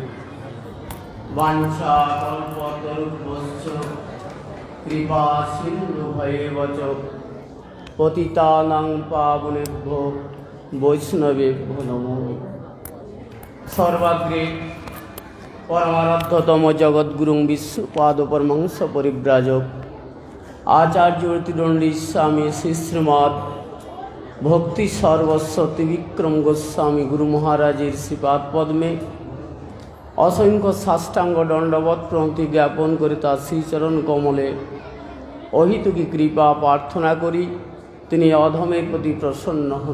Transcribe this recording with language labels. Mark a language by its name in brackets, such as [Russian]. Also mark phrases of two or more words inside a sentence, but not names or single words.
[Sanskrit] বাঞ্ছাকল্পতরুভ্যশ্চ কৃপা সিন্ধুভৈব চ পতিতানাং পাবনেভ্যো বৈষ্ণবেভ্যো নমো নমঃ। [Bangla] সর্বাগ্রে পরমারাধ্যতম জগদ্গুরুং বিশ্বপাদ পরমহংস পরিব্রাজক আচার্য তিরণ্ডী স্বামী শ্রী শ্রীমৎ ভক্তি সর্বস্ব ত্রিবিক্রম গোস্বামী গুরু মহারাজের শ্রীপাদ পদ্মে অসংখ্য সাষ্টাঙ্গ দণ্ডবৎ প্রণতি জ্ঞাপন করে তার শ্রীচরণ কমলে অহিতুকি কৃপা প্রার্থনা করি তিনি অধমের প্রতি প্রসন্ন হন।